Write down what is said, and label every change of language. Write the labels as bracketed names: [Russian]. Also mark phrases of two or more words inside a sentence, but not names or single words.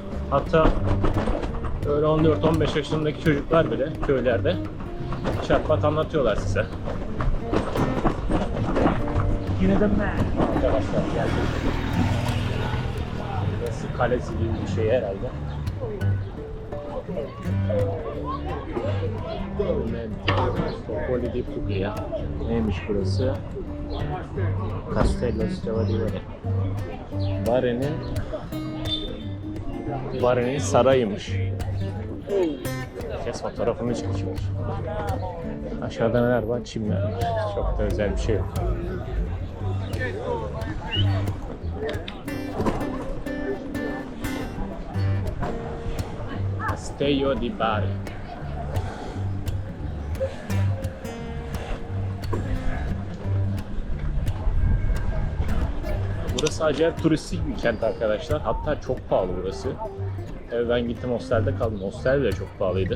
[Turkish] Hatta öyle 14-15 yaşındaki çocuklar bile köylerde çatpat anlatıyorlar size. Yine de arkadaşlar geldi. Burası kalesi gibi bir şey herhalde. [Italian] Popoli di Puglia. [Turkish] Neymiş burası? Castello Stivalieri. Bari'nin sarayıymış. Herkes fotoğrafını çekiyor. Aşağıda neler var? Çimler var. Çok da özel bir şey yok. Castello di Bari. Burası acayip turistik bir kent arkadaşlar. Hatta çok pahalı burası. Ben gittim, hostelde kaldım. Hostel bile çok pahalıydı.